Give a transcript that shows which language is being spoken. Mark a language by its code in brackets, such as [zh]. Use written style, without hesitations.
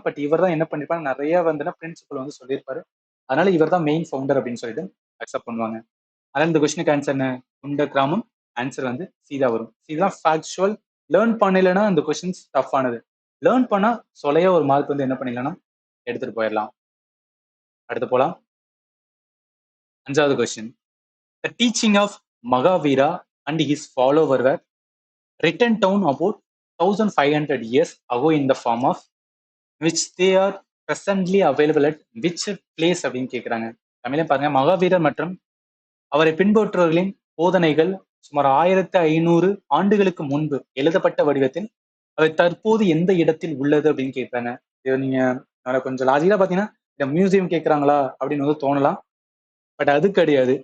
[ta] But இவர் தான் என்ன பண்ணிருப்பாங்க, நிறைய வந்து பிரின்சிபல் வந்து சொல்லியிருப்பாரு. அதனால இவர் தான் மெயின் ஃபவுண்டர் அப்படின்னு சொல்லிட்டு அக்செப்ட் பண்ணுவாங்க. அதனால இந்த கொஸ்டினுக்கு ஆன்சர் என்ன? குண்ட கிராமம். ஆன்சர் வந்து சீதா வரும். இதுதான் ஃபேக்சுவல். லேர்ன் பண்ணலைன்னா இந்த கொஸ்டின்ஸ் டஃப் ஆனது. லேர்ன் பண்ணா சொல்லையா ஒரு மார்க் வந்து என்ன பண்ணிடலாம், எடுத்துட்டு போயிடலாம். அடுத்து போலாம். 5வது question. [en] the teaching of Mahavira and his follower were written down about 1500 years ago in the form of which they are presently available at which place [ta] அப்படின்னு கேட்கிறாங்க. தமிழை பாருங்க. மகாவீரர் மற்றும் அவரை பின்பற்றுவர்களின் போதனைகள் சுமார் 1500 ஆண்டுகளுக்கு முன்பு எழுதப்பட்ட வடிவத்தில் அவை தற்போது எந்த இடத்தில் உள்ளது அப்படின்னு கேட்கிறாங்க. இது நீங்க கொஞ்சம் லாஜிக்கா பாத்தீங்கன்னா இந்த மியூசியம் கேட்கறாங்களா அப்படின்னு வந்து தோணலாம். பட் அது கிடையாது.